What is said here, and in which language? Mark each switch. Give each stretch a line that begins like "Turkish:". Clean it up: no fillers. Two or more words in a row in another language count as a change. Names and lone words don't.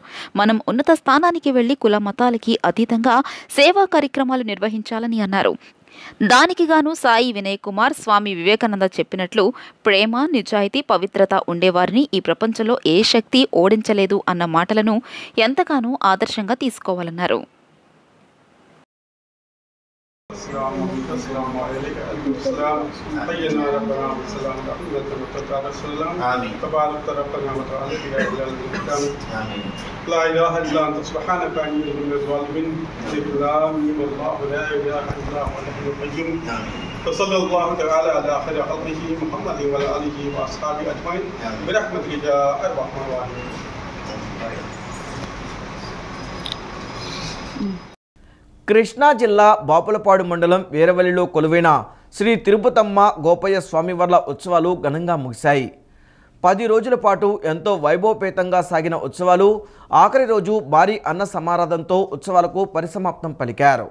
Telugu: మనం ఉన్నత స్థానానికి వెళ్లి కుల మతాలకి అతీతంగా సేవా కార్యక్రమాలు నిర్వహించాలని అన్నారు. దానికి గాను సాయి వినయ్ కుమార్, స్వామి వివేకానంద చెప్పినట్లు ప్రేమ, నిజాయితీ, పవిత్రత ఉండేవారిని ఈ ప్రపంచంలో ఏ శక్తి ఓడించలేదు అన్న మాటలను ఎంతగానో ఆదర్శంగా తీసుకోవాలన్నారు.
Arabic: لا إله إلا أنت سبحانك إني كنت من الظالمين. الله لا إله إلا هو الحي القيوم. وصلى الله تعالى على خير خلقه محمد وعلى آله وأصحابه أجمعين برحمتك يا أرحم الراحمين.
Telugu: కృష్ణా జిల్లా బాపులపాడు మండలం వీరవల్లిలో కొలువైన శ్రీ తిరుపతమ్మ గోపయ్య స్వామివార్ల ఉత్సవాలు ఘనంగా ముగిశాయి. 10 రోజుల పాటు ఎంతో వైభవపేతంగా సాగిన ఉత్సవాలు ఆఖరి రోజు భారీ అన్న సమారాధనతో ఉత్సవాలకు పరిసమాప్తం పలికారు.